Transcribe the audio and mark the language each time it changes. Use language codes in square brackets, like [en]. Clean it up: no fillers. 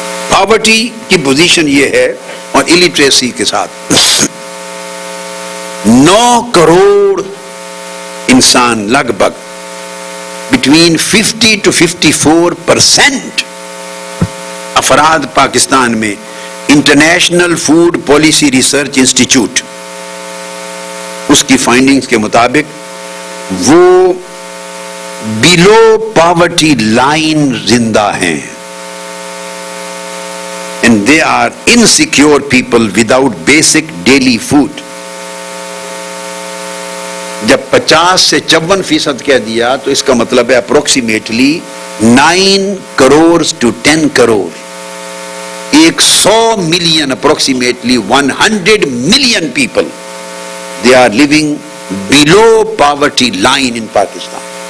[ur] Poverty کی position یہ ہے, اور الٹریسی کے ساتھ 9 کروڑ انسان لگ بھگ بٹوین 50 to 54% افراد پاکستان میں international food policy research institute اس کی فائنڈنگز کے مطابق وہ بلو پاورٹی لائن زندہ ہیں. [en] And they are insecure people without basic daily food. [ur] جب 50 سے 54% کہہ دیا تو اس کا مطلب ہے approximately 9 crore to 10 crore, 100 million, approximately 100 million people, [en] they are living below poverty line in Pakistan.